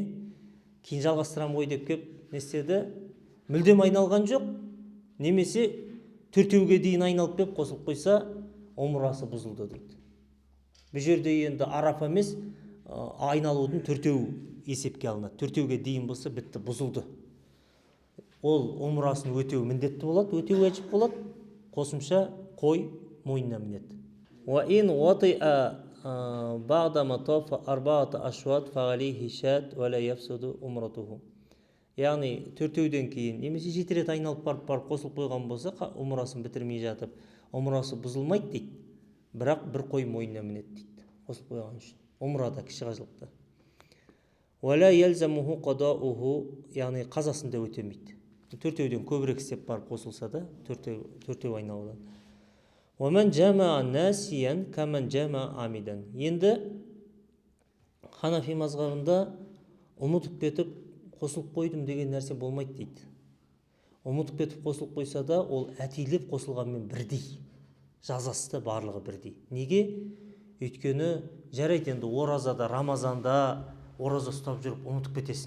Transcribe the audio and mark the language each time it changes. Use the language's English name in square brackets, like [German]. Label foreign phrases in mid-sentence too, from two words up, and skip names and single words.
[Kazakh] Кейін жалғастырам ғой деп келіп, не істеді? Мүлдем айналған жоқ, немесе 4-еуге дейін айналып келіп қосылып қойса, умрасы бұзылды дейді. Бұл жерде енді Арафа емес, айналудың 4-еу есепке алынады. 4-еуге дейін болса, бітті, бұзылды. Ол умрасын өтеу міндетті болады, өтеу уәжіп болады, қосымша қой мойнына мінеді. [Arabic] وَإِنْ وَطِئَ بَعْدَ مَطَافَ 4 أشواط فَعَلَيْهِ شَاةٌ وَلَا يَفْسُدُ عُمْرَتُهُ. [Kazakh] Яғни 4-еуден кейін, немесе 7 рет айналып барып қосылып қойған болса, умрасын бітірмей жатып, умрасы бұзылмайды дейді, бірақ бір қой мойнына мінеді дейді, қосылып қойған үшін. Умрада, кіші қажылықта. [Arabic] وَلَا يَلْزَمُهُ قَضَاؤُهُ. [Kazakh] Яғни қазасында өтемейді. 4-еуден көбірек істеп барып қосылса да, 4-еу айналудан. [Arabic] وَمَنْ جَمَعَ نَاسِيًا كَمَنْ جَمَعَ عَمِدًا. [Kazakh] Енді Ханафи мазхабында ұмытып кетіп қосылып қойдым деген нәрсе болмайды дейді. Ұмытып кетіп қосылып қойса да, ол әтейлеп қосылғанмен бірдей. Жазасы да барлығы бірдей. Неге? Өйткені жарайды енді оразада, Рамазанда ораза ұстап жүріп ұмытып кетесің.